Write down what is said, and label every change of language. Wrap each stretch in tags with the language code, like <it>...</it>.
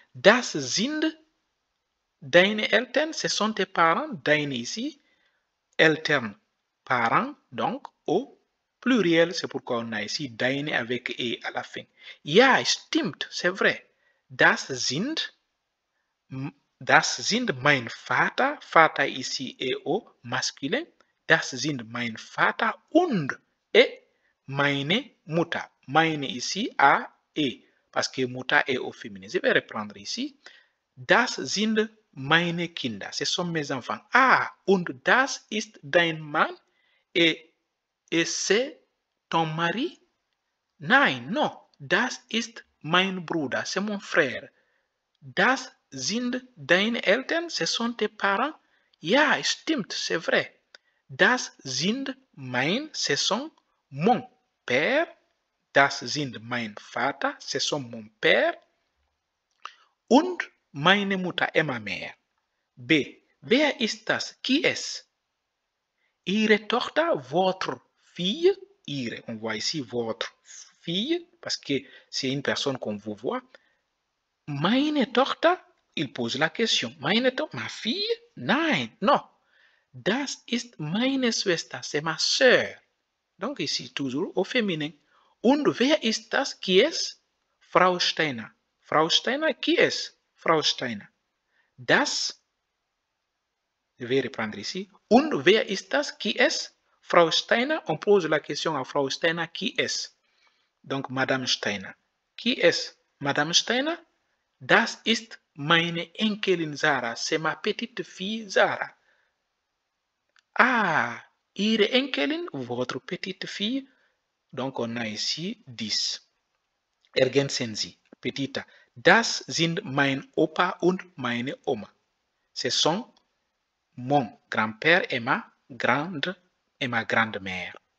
<de>Das sind deine Eltern.</de> <fr>Ce sont tes parents.</fr> <de>Deine ici. Eltern. Parents.</de> <fr>Donc, au pluriel, c'est pourquoi on a ici deine avec e à la fin.</fr> <de>Ja, stimmt,</de> <fr>c'est vrai.</fr> <de>Das sind mein Vater.</de> <fr>Vater ici est au masculin.</fr> <de>Das sind mein Vater und et meine Mutter.</de> <fr>Meine ici a e parce que Mutter est au féminin. Je vais reprendre ici.</fr> <de>Das sind meine Kinder.</de> <fr>Ce sont mes enfants.</fr> <de>Ah, und das ist dein Mann.</de> <fr>Et c'est ton mari?</fr> <de>Nein, non. Das ist mein Bruder.</de> <fr>C'est mon frère.</fr> <de>Das sind deine Eltern?</de> <fr>Ce sont tes parents?</fr> <de>Ja, stimmt,</de> <fr>c'est vrai.</fr> <de>Das sind</de> <fr>ce sont mon père.</fr> <de>Das sind mein Vater.</de> <fr>Ce sont mon père.</fr> <de>Und meine Mutter</de> <fr>et ma mère.</fr> <de>B. Wer ist das?</de> <fr>Qui est-ce?</fr> <de>Ihre Tochter,</de> <fr>votre fille. Ihre, on voit ici votre fille, parce que c'est une personne qu'on vous voit.</fr> <de>Meine Tochter,</de> <fr>il pose la question. Meine Tochter, ma fille? Nein, non.</fr> <de>Das ist meine Schwester,</de> <fr>c'est ma sœur. Donc ici, toujours au féminin.</fr> <de>Und wer ist das?</de> <fr>Qui est?</fr> <de>Frau Steiner. Frau Steiner,</de> <fr>qui est?</fr> <de>Frau Steiner.</de> <fr>Das, je vais reprendre ici.</fr> <de>Und wer ist das?</de> <fr>Qui est? Frau Steiner, on pose la question à Frau Steiner, qui est? Donc, Madame Steiner. Qui est Madame Steiner?</fr> <de>Das ist meine Enkelin Sarah.</de> <fr>C'est ma petite fille Sarah.</fr> <de>Ah, Ihre Enkelin,</de> <fr>votre petite fille. Donc, on a ici 10.</fr> <de>Ergänzen Sie.</de> <fr>Petita.</fr> <de>Das sind mein Opa und meine Oma.</de> <fr>Ce sont mon grand-père et ma grande-mère.</fr>